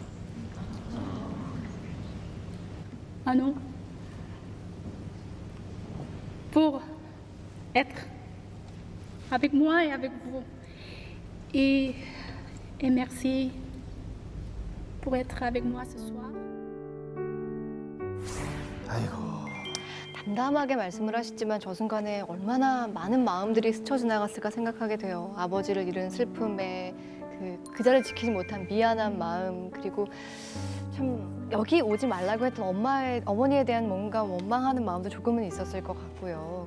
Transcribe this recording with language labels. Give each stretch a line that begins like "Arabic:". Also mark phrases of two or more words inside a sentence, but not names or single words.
French: À nous, pour être avec moi et avec vous. Et merci pour être avec moi ce soir.
Korean: 담담하게 말씀을 하시지만 저 순간에 얼마나 많은 마음들이 스쳐 지나갔을까 생각하게 돼요. 아버지를 잃은 슬픔에 그 자를 지키지 못한 미안한 마음, 그리고 참 여기 오지 말라고 했던 어머니에 대한 뭔가 원망하는 마음도 조금은 있었을 것 같고요.